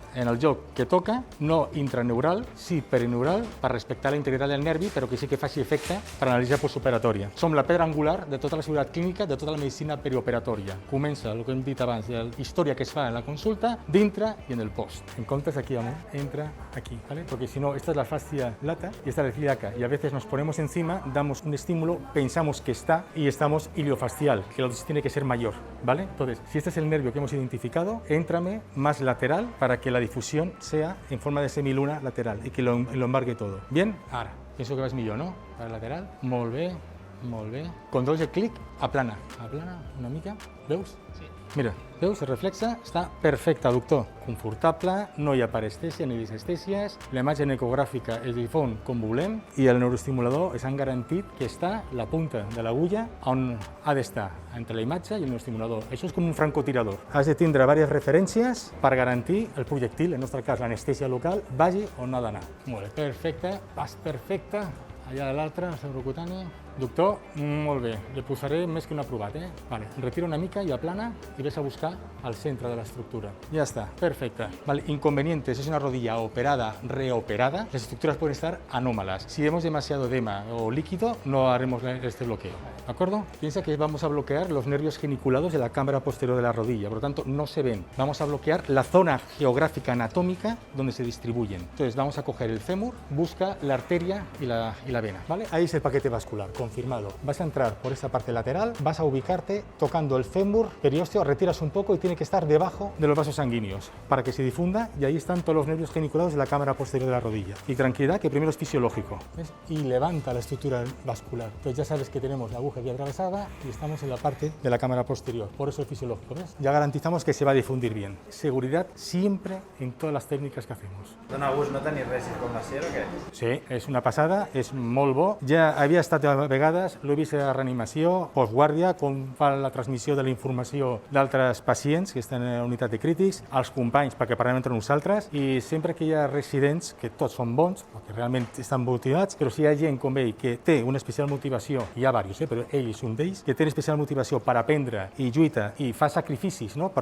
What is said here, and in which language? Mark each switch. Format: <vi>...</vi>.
<ca>en el lloc que toca, no intraneural, sí perineural, per respectar la integritat del nervi, però que sí que faci efecte per anàlisi postoperatòria. Som la pedra angular de tota la seguretat clínica, de tota la medicina perioperatòria. Comença, el que hem dit abans, la història que es fa en la consulta, dintre i en el post. En comptes aquí amunt, entra aquí,</ca> <es>¿vale? Porque si no, esta es la fascia lata y esta es la ciliaca, y a veces nos ponemos encima, damos un estímulo, pensamos que está y estamos iliofascial, que la dosis tiene que ser mayor, ¿vale? Entonces, si este es el nervio que hemos identificado, éntrame más lateral para que la difusión sea en forma de semiluna lateral y que lo embargue todo.</es> <ca>Bien? Ara, penso que vas millor, no? Para lateral, molt bé, molt bé. Quan dones el clic, aplana una mica, veus? Sí. Mira, veus, el reflexe està perfecte, doctor. Confortable, no hi ha parestèsia ni disestèsies, la imatge ecogràfica es difon com volem i el neuroestimulador ens han garantit que està la punta de l'agulla on ha d'estar, entre la imatge i el neuroestimulador. Això és com un francotirador. Has de tindre diverses referències per garantir el projectil, en el nostre cas l'anestèsia local, vagi on ha d'anar. Molt bé, perfecte, pas perfecte. Allà de l'altre, el cerebrocutani. Doctor, molt bé, li posaré més que un aprovat, Vale, retira una mica i aplana i ves a buscar al centre de l'estructura. Ja està, perfecte.</ca> <es>Vale, inconvenientes, es una rodilla operada, reoperada, las estructuras pueden estar anómalas. Si vemos demasiado edema o líquido, no haremos este bloqueo, ¿de acuerdo? Piensa que vamos a bloquear los nervios geniculados de la cámara posterior de la rodilla, por lo tanto no se ven. Vamos a bloquear la zona geográfica anatómica donde se distribuyen. Entonces vamos a coger el fémur, busca la arteria y la vena, ¿vale? Ahí es el paquete vascular, confirmado. Vas a entrar por esta parte lateral, vas a ubicarte tocando el fémur, periósteo, retiras un poco y tiene que estar debajo de los vasos sanguíneos para que se difunda, y ahí están todos los nervios geniculados de la cámara posterior de la rodilla. Y tranquilidad, que primero es fisiológico, ¿ves? Y levanta la estructura vascular. Entonces ya sabes que tenemos la aguja aquí atravesada y estamos en la parte de la cámara posterior, por eso es fisiológico, ¿ves? Ya garantizamos que se va a difundir bien. Seguridad siempre en todas las técnicas que hacemos.</es> <ca>Dona gust no tenir res d'informació o què? Sí, és una passada, és molt bo. Ja havia estat a vegades, l'he vist a reanimació, postguàrdia, com fa la transmissió de la informació d'altres pacients que estan en la unitat de crítics, als companys perquè parlem entre nosaltres, i sempre que hi ha residents, que tots són bons, perquè realment estan motivats, però si hi ha gent com ell que té una especial motivació, hi ha diversos, però ell és un d'ells, que té una especial motivació per aprendre i lluita i fa sacrificis, no?</ca>